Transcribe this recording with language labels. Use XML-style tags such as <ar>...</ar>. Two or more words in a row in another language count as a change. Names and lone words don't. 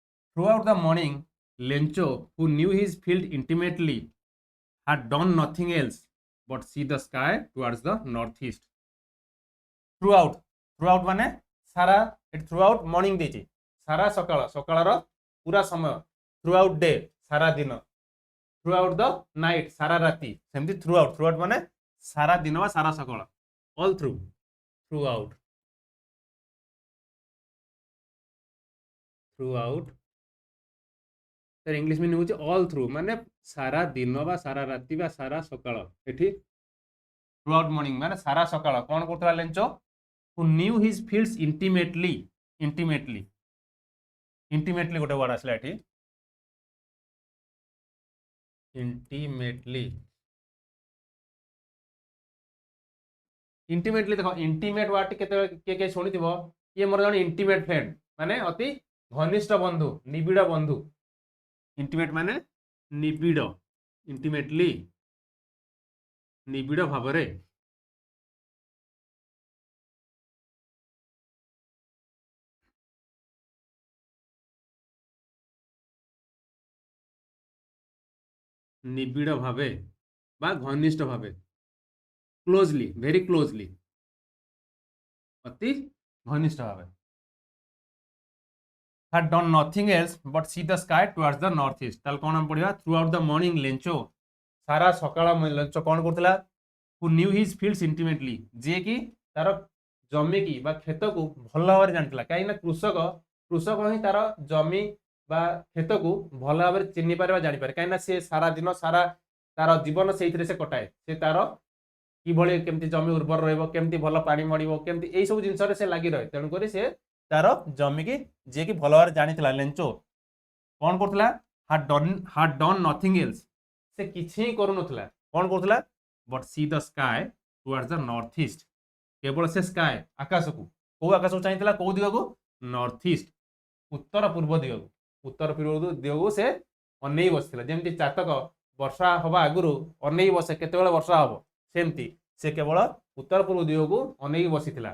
<en>Throughout the morning, Lencho, who knew his field intimately, had done nothing else but see the sky towards the northeast. Throughout, throughout</en> <or>ମାନେ ସାରା,</or> <en>throughout morning</en> <or>ଦେଇଛି, ସାରା ସକାଳ, ସକାଳର ପୁରା ସମୟ,</or> <en>throughout day</en> <or>ସାରା ଦିନ,</or> <en>throughout the night</en> <or>ସାରା ରାତି, ସେମିତି</or> <en>throughout, throughout</en> <or>ମାନେ ସାରା ଦିନ ବା ସାରା ସକାଳ,</or> <en>all through, throughout, throughout ତାର English meaning ହେଉଛି all through,</en> <or>ମାନେ ସାରା ଦିନ ବା ସାରା ରାତି ବା ସାରା ସକାଳ। ଏଠି</or> <en>throughout morning</en> <or>ମାନେ ସାରା ସକାଳ କ'ଣ କରୁଥିଲା ଲେଞ୍ଚ?</or> <en>who knew his fields intimately, intimately, intimately</en> <or>ଗୋଟେ ୱାର୍ଡ ଆସିଲା ଏଠି,</or> <en>intimately, intimately</en> <or>ଦେଖ</or> <en>intimate word</en> <or>କେତେବେଳେ କିଏ କିଏ ଶୁଣିଥିବ, ଇଏ ମୋର ଜଣେ</or> <en>intimate friend</en> <or>ମାନେ ଅତି ଘନିଷ୍ଠ ବନ୍ଧୁ, ନିବିଡ଼ ବନ୍ଧୁ। intimate ମାନେ ନିବିଡ଼, intimately ନିବିଡ଼ ଭାବରେ। ନିବିଡ଼ ଭାବେ ବା ଘନିଷ୍ଠ ଭାବେ,</or> <en>closely, very closely,</en> <or>ଅତି ଘନିଷ୍ଠ ଭାବେ।</or> <en>had done nothing else but see the sky towards the northeast,</en> <or>ତାହେଲେ କ'ଣ ଆମେ ପଢ଼ିବା?</or> <en>throughout the morning</en> <or>ଲେଞ୍ଚୋ, ସାରା ସକାଳ ଲେଞ୍ଚ କ'ଣ କରୁଥିଲା?</or> <en>who knew his fields intimately,</en> <or>ଯିଏକି ତାର ଜମିକି ବା କ୍ଷେତକୁ ଭଲ ଭାବରେ ଜାଣିଥିଲା। କାହିଁକିନା କୃଷକ ହିଁ ତାର ଜମି ବା କ୍ଷେତକୁ ଭଲ ଭାବରେ ଚିହ୍ନି ପାରେ ବା ଜାଣିପାରେ, କାହିଁକିନା ସେ ସାରା ଦିନ ସାରା ତାର ଜୀବନ ସେଇଥିରେ ସେ କଟାଏ। ସେ ତାର କିଭଳି କେମିତି ଜମି ଉର୍ବର ରହିବ, କେମିତି ଭଲ ପାଣି ମଡ଼ିବ, କେମିତି ଏଇସବୁ ଜିନିଷରେ ସେ ଲାଗି ରହେ। ତେଣୁକରି ସେ ତାର ଜମିକି ଯିଏକି ଭଲ ଭାବରେ ଜାଣିଥିଲା ଲେଞ୍ଚୋ କ'ଣ କରୁଥିଲା?</or> <en>had done nothing else,</en> <or>ସେ କିଛି ହିଁ କରୁନଥିଲା। କ'ଣ କରୁଥିଲା?</or> <en>but see the sky towards the northeast,</en> <or>କେବଳ ସେ ସ୍କାଏ ଆକାଶକୁ, କୋଉ ଆକାଶକୁ ଚାହିଁଥିଲା? କୋଉ ଦିଗକୁ?</or> <en>north east,</en> <or>ଉତ୍ତର ପୂର୍ବ ଦିଗକୁ, ଉତ୍ତର ପୂର୍ବ ଦିଗକୁ ସେ ଅନେଇ ବସିଥିଲା। ଯେମିତି ଚାତକ ବର୍ଷା ହବା ଆଗରୁ ଅନେଇ ବସେ କେତେବେଳେ ବର୍ଷା ହବ, ସେମିତି ସେ କେବଳ ଉତ୍ତର ପୂର୍ବ ଦିଗକୁ ଅନେଇ ବସିଥିଲା।</or>